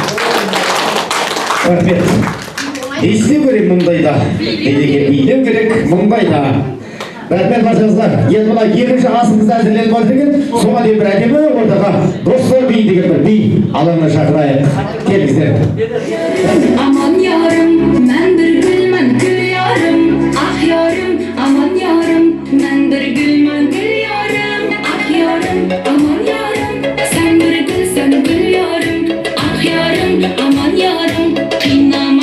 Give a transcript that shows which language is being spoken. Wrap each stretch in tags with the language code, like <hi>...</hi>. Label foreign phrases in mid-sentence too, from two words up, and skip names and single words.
<kk>Рахмет. Естеу керек мұндайда. Билеу керек мұндайда. Рахмет баршаңызға. Енді мына екінші асыңызды әзірленіп отыр екен. Соған дейін бір әдемі ортаға достар би деген бір би алаңына шақырайық. Келіңіздер.</kk> <az>Aman yarım, mən bir gülmən gül yarım, ah yarım, aman yarım, mən bir gülmən gül yarım, ah yarım, aman yarım, sən bir gülsən gül yarım, ah yarım, aman yarım,</az>